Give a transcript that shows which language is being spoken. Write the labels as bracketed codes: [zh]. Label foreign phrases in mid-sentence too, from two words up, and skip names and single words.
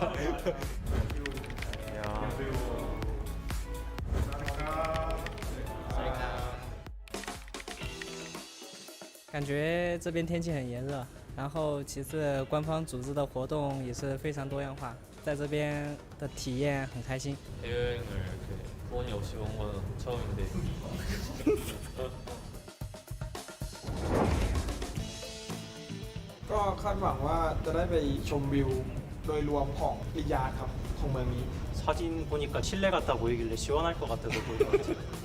[zh] 感觉这边天气很炎热，然后其次官方组织的活动也是非常多样化，在这边的体验很开心。 [ko] 여행을 이렇게 돈이 없이 온 건 처음인데. [th] ก็คาดหวังว่าจะได้ไปชมวิวโดยรวมของริยาดครับของเมืองนี้ [ko] 사진 보니까 칠레 같아 보이길래 시원할 것 같아서 보인 것 같아요.